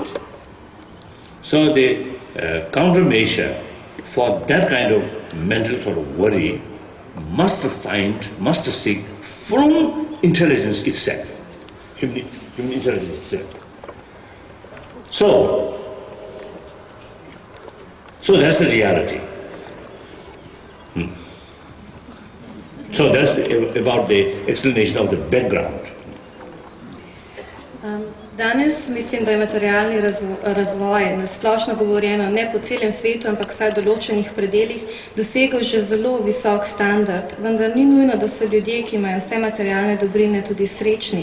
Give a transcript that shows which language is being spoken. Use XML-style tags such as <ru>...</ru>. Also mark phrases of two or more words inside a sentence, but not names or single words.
<en>So the countermeasure for that kind of mental sort of worry must seek from intelligence itself, human intelligence itself. So that's the reality. So that's about the explanation of the background.</en> <sl>Danes mislim, da je materialni razvoj, na splošno govorjeno, ne po celem svetu, ampak vsaj v določenih predeljih, dosegel že zelo visok standard, vendar ni nujno, da so ljudje, ki imajo vse materialne dobrine, tudi srečni.</sl>